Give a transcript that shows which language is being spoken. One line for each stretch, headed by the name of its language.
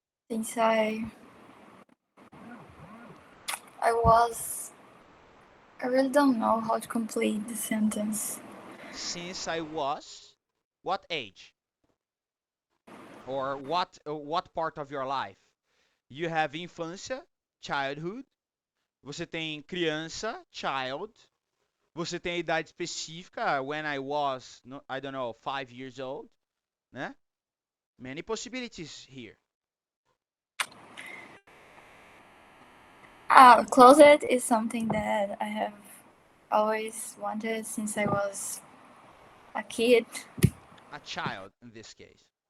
English: since I was I really don't know how to complete the sentence. Since I was. What age? Or what part of your life? You have infância, childhood.
Portuguese: Você tem criança, child. Você tem a idade específica,
English: when I was, I don't know, 5 years old, né? Many possibilities here. Closet is something that I have always wanted since I was a kid, A child in this case.